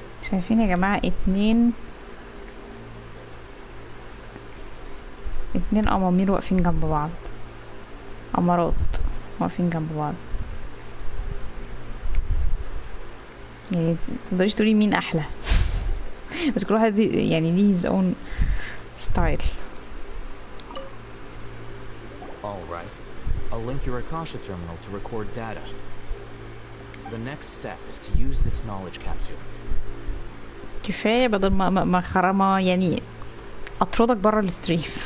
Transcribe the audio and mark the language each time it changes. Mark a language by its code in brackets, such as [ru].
[ar] شايفين يا جماعة اتنين أمامير واقفين جنب بعض، أمارات واقفين جنب بعض. يعني تقدريش تقولي مين أحلى بس كل واحد يعني ليه [en] his own style. Alright, I'll link your Akasha terminal to record data. The next step is to use this knowledge capsule. [ar] كفاية بدل ما يعني أطردك برا الستريم.